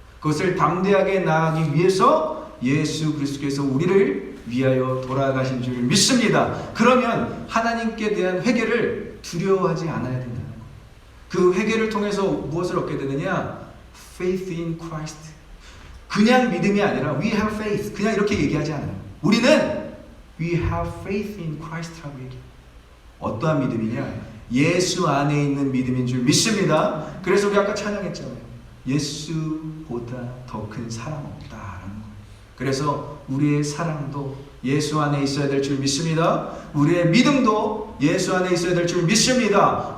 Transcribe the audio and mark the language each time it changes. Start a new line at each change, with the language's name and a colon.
Korean: 그것을 담대하게 나아가기 위해서 예수 그리스도께서 우리를 위하여 돌아가신 줄 믿습니다. 그러면 하나님께 대한 회개를 두려워하지 않아야 된다는 거예요. 그 회개를 통해서 무엇을 얻게 되느냐?
English: Faith in Christ.
Korean: 그냥 믿음이 아니라
English: we have faith.
Korean: 그냥 이렇게 얘기하지 않아요. 우리는
English: we have faith in Christ
Korean: 라고 얘기해요. 어떠한 믿음이냐? 예수 안에 있는 믿음인 줄 믿습니다. 그래서 우리 아까 찬양했잖아요. 예수보다 더 큰 사랑 없다라는 거예요. 그래서 우리의 사랑도 예수 안에 있어야 될 줄 믿습니다. 우리의 믿음도 예수 안에 있어야 될 줄 믿습니다.